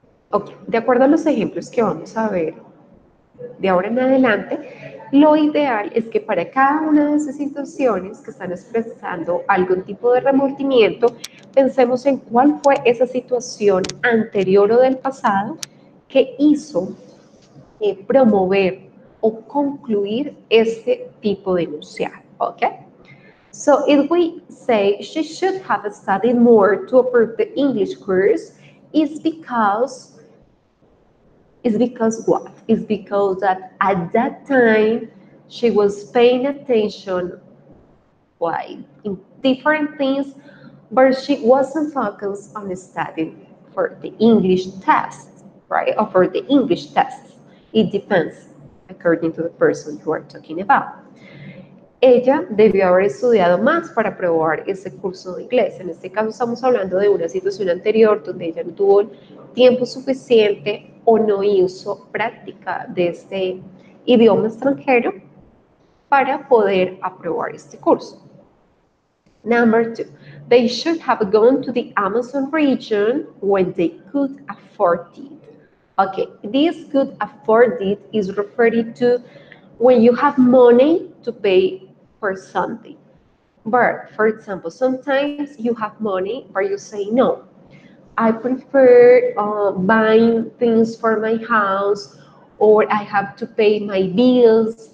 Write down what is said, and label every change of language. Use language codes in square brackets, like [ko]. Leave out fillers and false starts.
[es] Ok, de acuerdo a los ejemplos que vamos a ver de ahora en adelante, lo ideal es que para cada una de esas situaciones que están expresando algún tipo de remordimiento, pensemos en cuál fue esa situación anterior o del pasado que hizo promover o concluir este tipo de enunciado. ¿Ok? [en] So if we say she should have studied more to approve the English course, it's because what? It's because that at that time she was paying attention like in different things, but she wasn't focused on studying for the English test, right? Or for the English tests. It depends according to the person you are talking about. [es] Ella debió haber estudiado más para aprobar ese curso de inglés. En este caso estamos hablando de una situación anterior donde ella no tuvo tiempo suficiente o no hizo práctica de este idioma extranjero para poder aprobar este curso. [en] Number 2, they should have gone to the Amazon region when they could afford it. Okay, this could afford it is referring to when you have money to pay for something. But, for example, sometimes you have money, but you say, no, I prefer buying things for my house or I have to pay my bills.